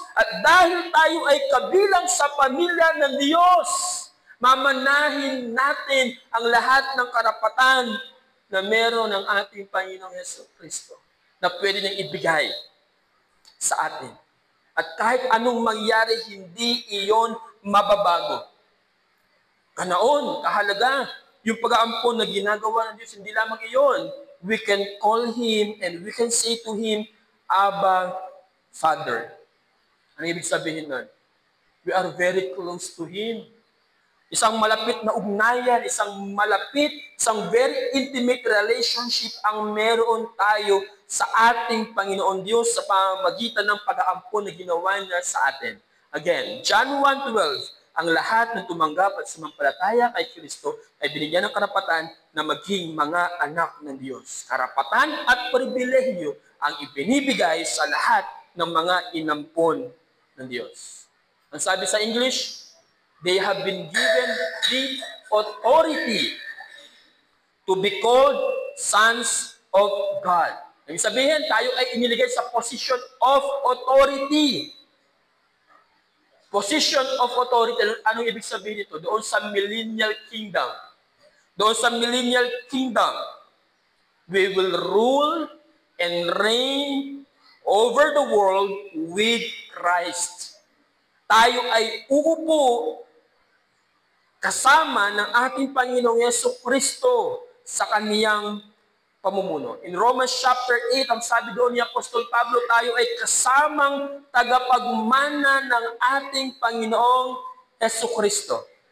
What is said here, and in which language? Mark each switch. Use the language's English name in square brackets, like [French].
[Filipino] At dahil tayo ay kabilang sa pamilya ng Diyos, mamanahin natin ang lahat ng karapatan na meron ng ating Panginoong Jesucristo na pwede niyang ibigay sa atin. At kahit anong mangyari, hindi iyon mababago. Kanaon, kahalaga, yung pag-aampon na ginagawa ng Diyos, hindi lamang iyon. [English] We can call Him and we can say to Him, Abba, Father. [Filipino] Ano ibig sabihin nun? [English] We are very close to Him. [Filipino] Isang malapit na ugnayan, isang [English] very intimate relationship [Filipino] ang meron tayo sa ating Panginoon Diyos sa pamamagitan ng pag-aampon na ginawa niya sa atin. Again, John 1:12, ang lahat ng tumanggap at sumampalataya kay Kristo ay binigyan ng karapatan na maging mga anak ng Diyos. Karapatan at pribilehyo ang ibinibigay sa lahat ng mga inampon ng Diyos. Ang sabi sa English, [English] they have been given the authority to be called sons of God. [Filipino] Ibig sabihin, tayo ay iniligay sa [English] position of authority. Position of authority, [Filipino] anong ibig sabihin nito? Doon sa millennial kingdom. Doon sa [English] millennial kingdom, we will rule and reign over the world with Christ. [Filipino] Tayo ay uupo kasama ng ating Panginoong Jesucristo sa kaniyang pamumuno. In Romans chapter 8, ang sabi doon ni Apostol Pablo, tayo ay kasamang tagapagmana ng ating Panginoong Jesucristo.